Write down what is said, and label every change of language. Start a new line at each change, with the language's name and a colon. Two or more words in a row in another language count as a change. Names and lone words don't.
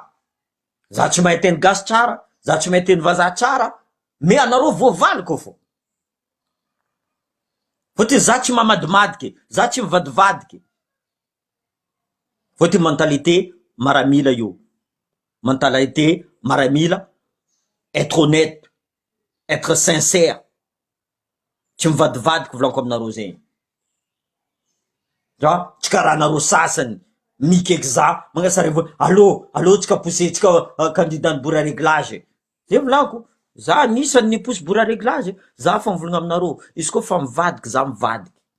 Malagasy: Za tsy mahay teny gasy tsara, za tsy mahay teny vazaha tsara, mais anareo voavaliko fô. Fotry za tsy mamadimadiky, za tsy mivadivadiky. Fotry mentalité maramila io. Mentalité maramila,
French: être honnête, être sincère.
Malagasy: Tsy mivadivadiky volako aminareo zegny. Tsy karaha anareo sasany mikaiky za magnasara allô tsika poussé tsika candidat bora réglage. Zay volako, za anisany niposy bora réglage, za fa mivolagna aminareo, izy koa fa mivadiky za mivadiky.